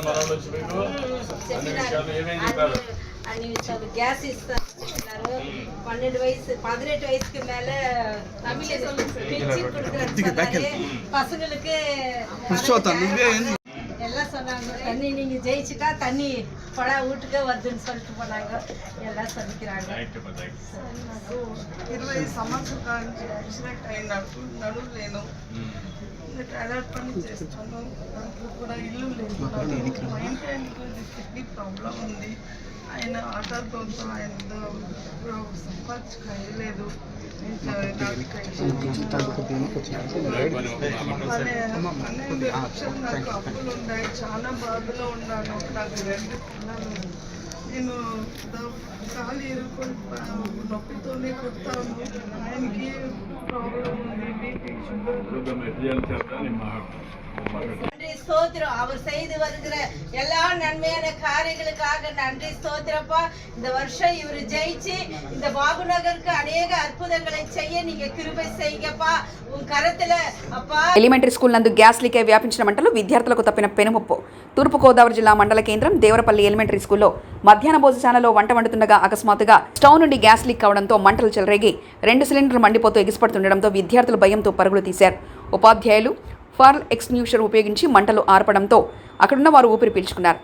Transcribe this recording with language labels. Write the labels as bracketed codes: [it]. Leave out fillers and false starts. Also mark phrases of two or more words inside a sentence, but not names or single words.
[te] మన వచ్చి మీకు అన్ని విషయాలు ఏమేమి చెప్పారు? గ్యాస్ ఇస్తారు, [ta] 12 வயசு 18 வயசுக்கு மேல பசங்களுக்கு எல்லாம் சொன்னாங்க. தண்ணி நீங்க ஜெயிச்சுட்டா தண்ணி படா வீட்டுக்கே வருதுன்னு சொல்லிட்டு போனாங்க. எல்லாம் சொல்லிக்கிறாங்க. [te] 20 సంవత్సరాల నుంచి యాక్సిడెంట్ అయినప్పుడు నడుము లేను, అడాప్ట్ పని చేస్తాను. నాకు కూడా ఇల్లు లేదు, మా ఇంటి ఆయనకు కిడ్నీ ప్రాబ్లం ఉంది. ఆయన ఆటోతో ఆయన సంపాదించలేదు. నాకు అప్పులు ఉన్నాయి, చాలా బాధలో ఉన్నాను. నాకు 2 పిల్లలు. నేను కాలు ఇరుకొని నొప్పితోనే కొడతాను. ఆయనకి ప్రాబ్లం ఉంది, బీపీ, షుగర్. [ta] நன்றி ஸ்தோத்திரம். அவர் செய்து வருகிற எல்லா நன்மையான காரியங்களுக்காக நன்றி ஸ்தோத்திரப்பா. இந்த வருஷம் இவர் ஜெயிச்சு இந்த பாபுநகருக்கு அநேக அற்புதங்களை செய்ய நீங்க கிருபை செய்யுங்கப்பா. உன் கரத்துல அப்பா. [te] ఎలిమెంటరీ స్కూల్ నందు గ్యాస్ లీక్ అయి వ్యాపించిన మంటలు విద్యార్థులకు తప్పిన పెనుముప్పు. తూర్పుగోదావరి జిల్లా మండల కేంద్రం దేవరపల్లి ఎలిమెంటరీ స్కూల్లో మధ్యాహ్న భోజనశాలలో వంట వండుతుండగా అకస్మాత్తుగా స్టవ్ నుండి గ్యాస్ లీక్ కావడంతో మంటలు చెలరేగి 2 సిలిండర్లు మండిపోతూ ఎగిసిపడుతుండడంతో విద్యార్థులు భయంతో పరుగులు తీశారు. ఉపాధ్యాయులు [en] fire extinguisher [te] ఉపయోగించి మంటలు ఆర్పడంతో అక్కడున్న వారు ఊపిరి పీల్చుకున్నారు.